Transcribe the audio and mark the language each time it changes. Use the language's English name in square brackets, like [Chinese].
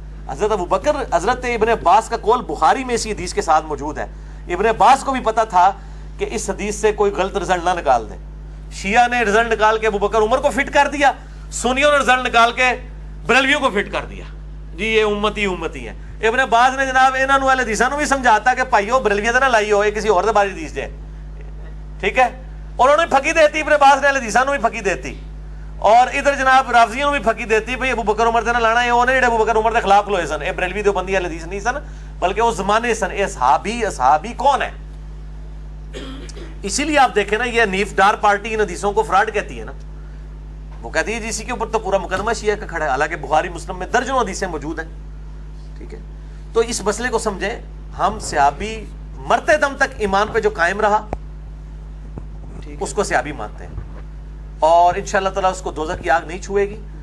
[Urdu] حضرت ابوبکر، حضرت ابن عباس کا قول بخاری میں اسی حدیث کے ساتھ موجود ہے. ابن عباس کو بھی پتا تھا کہ اس حدیث سے کوئی غلط رزلٹ نہ نکال دے. شیعہ نے رزلٹ نکال کے ابوبکر عمر کو فٹ کر دیا، سنیوں نے رزلٹ نکال کے بریلویوں کو فٹ کر دیا جی یہ امتی ہیں. [Punjabi] ابن عباس نے جناب انہاں نوں اہل حدیثاں نوں بھی سمجھاتا کہ بھائیو بریلویاں تے نہ لائی ہو، یہ کسی اور دے بارے حدیث جے. ٹھیک ہے. اور انہوں نے پھکی دیتی، ابن عباس نے اہل حدیثاں نوں بھی پھکی دیتی، اور ادھر جناب رافضیوں نوں بھی پھکی دیتی بھئی ابوبکر عمر تے نہ لانا ہے. وہ نے جڑے ابوبکر عمر دے خلاف کھلوئے سن، اے بریلوی دیوبندی اہل حدیث نہیں سن بلکہ اس زمانے سن. اے صحابی کون ہے؟ [Urdu] اسی لیے آپ دیکھیں نا یہ نیف ڈار پارٹی ان حدیثوں کو فراڈ کہتی ہے نا. وہ کہتی ہے جس کے اوپر تو پورا مقدمہ شیعہ کا کھڑا ہے، حالانکہ بخاری مسلم میں درجنوں حدیثیں موجود ہیں. ٹھیک ہے. تو اس مسئلے کو سمجھیں، ہم صحابی مرتے دم تک ایمان پہ جو قائم رہا اس کو صحابی مانتے ہیں، اور انشاءاللہ تعالیٰ اس کو دوزخ کی آگ نہیں چھوئے گی.